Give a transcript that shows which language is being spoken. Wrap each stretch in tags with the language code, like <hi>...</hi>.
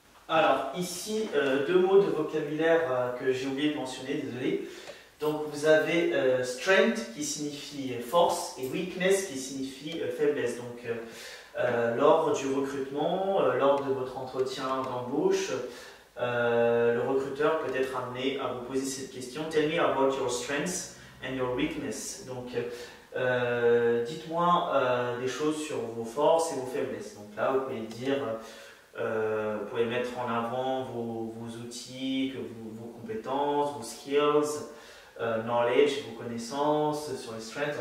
<fr>Alors ici, 2 mots de vocabulaire que j'ai oublié de mentionner, désolé. Donc vous avez strength qui signifie force et weakness qui signifie faiblesse. Donc lors du recrutement, lors de votre entretien d'embauche, le recruteur peut être amené à vous poser cette question.</fr> <en>Tell me about your strengths and your weakness.</en> <fr>Donc dites-moi des choses sur vos forces et vos faiblesses. Donc là vous pouvez dire, vous pouvez mettre en avant vos outils, vos compétences, vos skills, knowledge, vos connaissances sur les strengths.</fr>